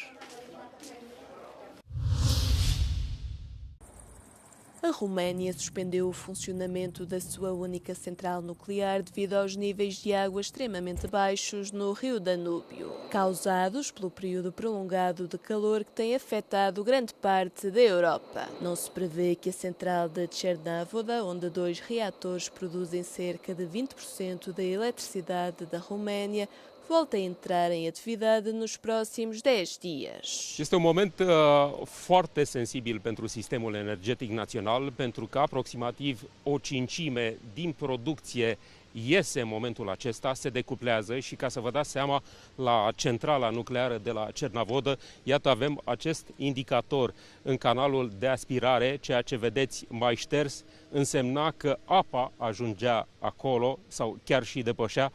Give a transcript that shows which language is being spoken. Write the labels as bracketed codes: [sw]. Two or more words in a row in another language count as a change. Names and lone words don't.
[pt] A Roménia suspendeu o funcionamento da sua única central nuclear devido aos níveis de água extremamente baixos no rio Danúbio, causados pelo período prolongado de calor que tem afetado grande parte da Europa. Não se prevê que a central de Cernavoda, onde 2 reatores produzem cerca de 20% da eletricidade da Roménia, volta a entrar em atividade nos próximos 10 dias. [ro] Este un moment foarte sensibil pentru sistemul energetic național, pentru că aproximativ o cincime din producție iese în momentul acesta, se decuplează și, ca să vă dați seama, la centrala nucleară de la Cernavodă, iată avem acest indicator în canalul de aspirare, ceea ce vedeți mai șters, însemna că apa ajungea acolo sau chiar și depășea.